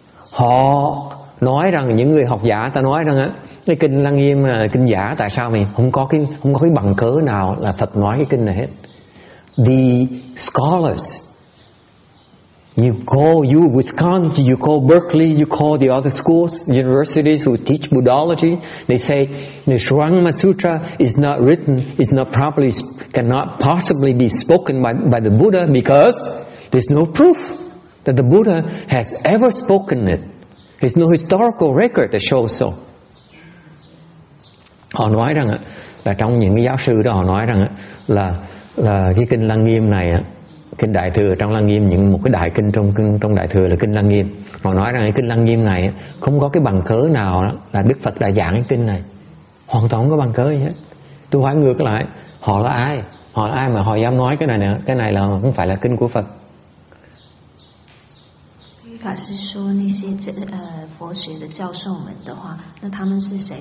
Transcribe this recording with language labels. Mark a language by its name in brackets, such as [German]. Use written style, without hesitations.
[Vietnamese] Họ nói rằng, những người học giả ta nói rằng á, cái kinh Lăng Nghiêm là kinh giả. Tại sao mình không có cái bằng cớ nào là Phật nói cái kinh này hết? [English] The scholars, you Wisconsin, you call Berkeley, you call the other schools, universities who teach Buddhology, they say the Surangama Sutra is not written, is not properly, cannot possibly be spoken by the Buddha because there's no proof that the Buddha has ever spoken it. There's no historical record that shows so. [Vietnamese] Họ nói rằng là trong những cái giáo sư đó, họ nói rằng là cái kinh Lăng Nghiêm này, kinh Đại Thừa trong Lăng Nghiêm, một cái đại kinh trong Đại Thừa là kinh Lăng Nghiêm. Họ nói rằng cái kinh Lăng Nghiêm này không có cái bằng cớ nào là Đức Phật đã giảng cái kinh này, hoàn toàn không có bằng cớ gì hết. Tôi hỏi ngược lại, họ là ai? Họ là ai mà họ dám nói cái này là không phải là kinh của Phật? [Chinese] 法师说那些佛学的教授们的话，那他们是谁？